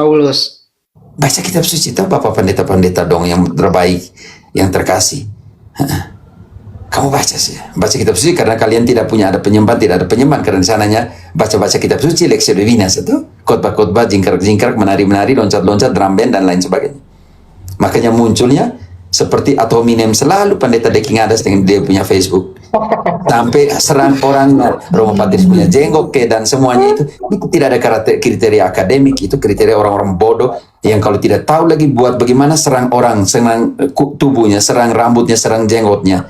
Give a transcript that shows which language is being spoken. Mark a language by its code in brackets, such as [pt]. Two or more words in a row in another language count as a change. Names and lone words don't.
[id] Baca kitab suci, tahu Bapak pendeta-pendeta dong yang terbaik, yang terkasih. Kamu baca sih, baca kitab suci karena kalian tidak ada penyembahan karena di sananya baca kitab suci, [la] Lectio Divina [id] itu, khotbah-khotbah, jingkrak-jingkrak, menari-menari, loncat-loncat, drum band dan lain sebagainya. Makanya munculnya seperti [la] ad hominem [id] selalu pendeta Deking Adas dengan dia punya Facebook. Sampai serang orang Romo Patris punya jenggot dan semuanya itu tidak ada kriteria akademik, itu kriteria orang-orang bodoh yang kalau tidak tahu lagi buat bagaimana serang orang, serang tubuhnya, serang rambutnya, serang jenggotnya.